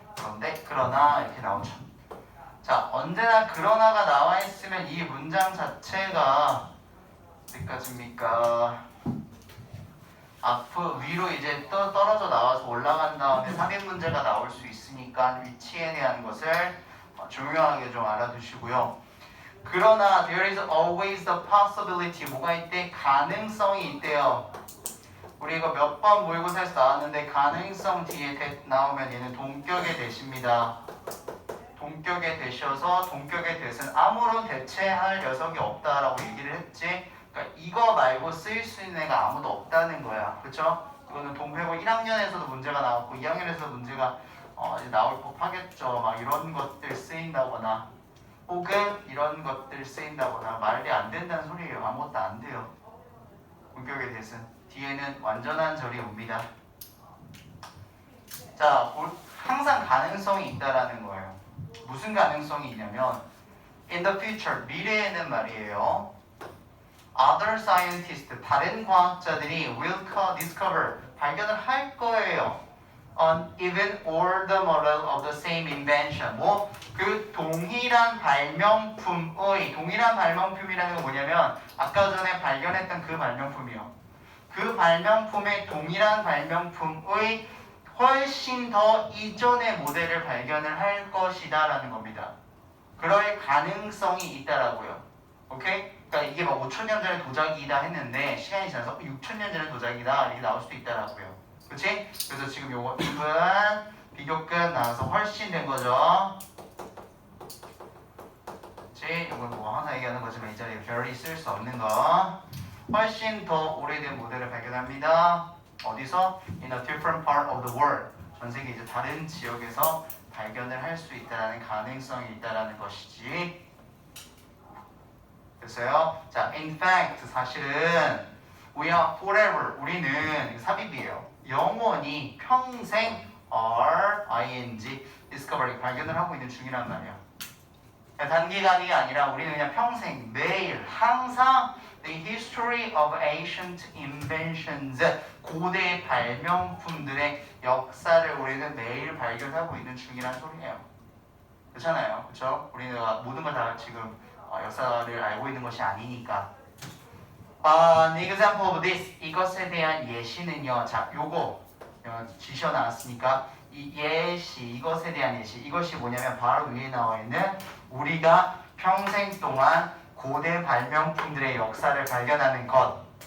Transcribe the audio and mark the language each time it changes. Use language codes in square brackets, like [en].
[ko] 그런데 그러나 이렇게 나오죠. 자, 언제나 그러나가 나와 있으면 이 문장 자체가 어디까지입니까? 위로 이제 또 떨어져 나와서 올라간 다음에 3인 문제가 나올 수 있으니까 위치에 대한 것을 중요하게 좀 알아두시고요. 그러나 [en] there is always the possibility. [ko] 뭐가 있대? 가능성이 있대요. 우리 이거 몇 번 모의고사에서 나왔는데 가능성 뒤에 나오면 얘는 동격의 대시입니다. 동격의 대시여서 동격의 대신 아무런 대체할 녀석이 없다라고 얘기를 했지. 그러니까 이거 말고 쓰일 수 있는 애가 아무도 없다는 거야. 그쵸? 이거는 동배고 1학년에서도 문제가 나왔고 2학년에서도 문제가 이제 나올 법하겠죠. 막 이런 것들 쓰인다거나 혹은 이런 것들 쓰인다거나 말이 안 된다는 소리예요. 아무것도 안 돼요. 본격에 대해서 뒤에는 완전한 절이 옵니다. 자, 항상 가능성이 있다라는 거예요. 무슨 가능성이 있냐면 [en] in the future, [ko] 미래에는 말이에요. [en] Other scientists, [ko] 다른 과학자들이 [en] will discover, [ko] 발견을 할 거예요. [en] On even older model of the same invention. [ko] 그 동일한 발명품이라는 건 뭐냐면 아까 전에 발견했던 그 발명품이요. 그 발명품의 동일한 발명품의 훨씬 더 이전의 모델을 발견을 할 것이다 라는 겁니다. 그럴 가능성이 있다라고요. 오케이? 그러니까 이게 막 5,000년 전에 도자기이다 했는데 시간이 지나서 6,000년 전에 도자기다 이렇게 나올 수도 있다라고요. 그치? 그래서 지금 요거 even 비교 끝 나와서 훨씬 된 거죠. 그치? 요건 뭐 항상 얘기하는 거지만 이 자리에 very 쓸 수 없는 거. 훨씬 더 오래된 모델을 발견합니다. 어디서? [en] In a different part of the world. [ko] 전 세계 이제 다른 지역에서 발견을 할 수 있다라는 가능성이 있다라는 것이지. 됐어요? [en] 자, in fact [ko] 사실은 [en] we are forever. [ko] 우리는 삽입이에요. 영원히 평생 ing discovery 발견을 하고 있는 중이란 말이야. 단기간이 아니라 우리는 그냥 평생 매일 항상 [en] the history of ancient inventions [ko] 고대 발명품들의 역사를 우리는 매일 발견하고 있는 중이란 소리예요. 그렇잖아요, 그렇죠? 우리는 모든 걸 다 지금 역사를 알고 있는 것이 아니니까. [en] An example of this, [ko] 이것에 대한 예시는요. 자, 요거 지시어 나왔으니까 이 예시, 이것에 대한 예시, 이것이 뭐냐면 바로 위에 나와 있는 우리가 평생 동안 고대 발명품들의 역사를 발견하는 것.